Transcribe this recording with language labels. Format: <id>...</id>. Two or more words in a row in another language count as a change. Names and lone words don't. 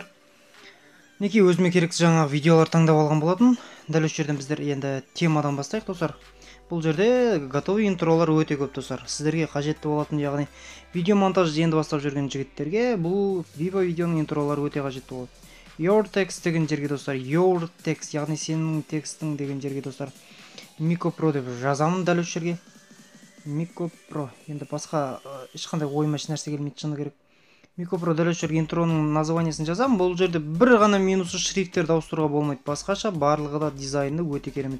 <kk>Неке өзіме керекті жаңа видеолар таңдап алған болатын. Дәл осы жерден біздер енді темадан бастайық достар. Бұл жерде готовый интролар өте көп достар. Сіздерге қажетті болатын, яғни видео монтажды енді бастап жүрген жігіттерге бұл Vivo видеоның интролары өте қажетті болады.</kk> <en>Your text</en> <kk>деген жерге достар,</kk> <en>your text,</en> <kk>яғни сенің текстің деген жерге достар, Miko Pro деп жазамын дәл осы жерге. Miko Pro. Енді басқа ешқандай ойыма нәрсе келмейді, шыны керек. Miko Pro дәл осы жерге интроның названиесін жазамын. Бұл жерде бір ғана минусы шрифттерді ауыстыруға болмайды. Басқаша барлығы да дизайны өте керемет.</kk>